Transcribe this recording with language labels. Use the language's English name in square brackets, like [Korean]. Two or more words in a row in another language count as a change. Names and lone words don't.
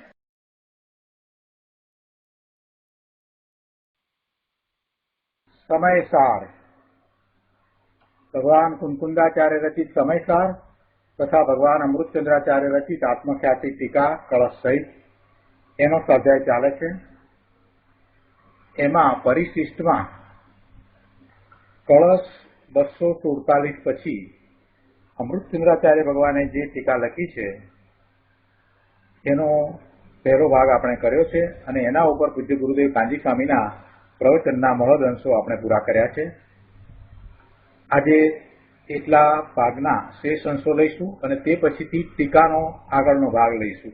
[Gujarati] સમયસાર ભગવાન કુંકુંદાચાર્ય રચિત સમયસાર તથા ભગવાન અમૃતચંદ્રાચાર્ય રચિત આત્મખ્યાતિ ટીકા કલશ સહિત એનો સ્વાધ્યાય ચાલે છે। એમાં પરિશિષ્ટમાં કલશ 247 પછી અમૃતચંદ્રાચાર્ય ભગવાને જે ટીકા લખી છે એનો પહેલો ભાગ આપણે કર્યો છે અને એના ઉપર પૂજ્ય ગુરુદેવ કાંજી સ્વામીના પ્રવચનના મહદ અંશો આપણે પૂરા કર્યા છે। આજે એટલા ભાગના શેષ અંશો લઈશું અને તે પછીથી ટીકાનો આગળનો ભાગ લઈશું।